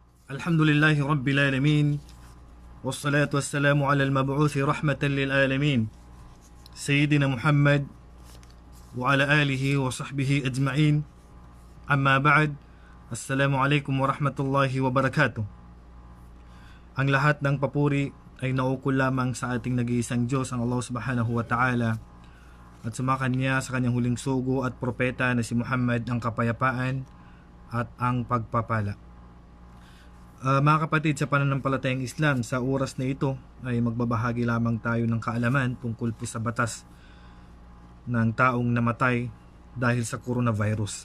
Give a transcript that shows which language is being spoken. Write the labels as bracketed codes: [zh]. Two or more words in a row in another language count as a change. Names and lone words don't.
[ar] الحمد لله رب العالمين والصلاة والسلام على المبعوث رحمة للعالمين. سيدنا محمد وعلى آله وصحبه أجمعين. أما بعد. السلام عليكم ورحمة الله وبركاته. [tl] Ang lahat ng papuri ay naukol lamang sa ating nag-iisang Diyos, ang Allah [ar] سبحانه وتعالى, [tl] at sumakan niya sa kanyang huling sugo at propeta na si Muhammad ang kapayapaan at ang pagpapala. Mga kapatid, sa pananampalatayang Islam, sa oras na ito ay magbabahagi lamang tayo ng kaalaman tungkol po sa batas ng taong namatay dahil sa coronavirus.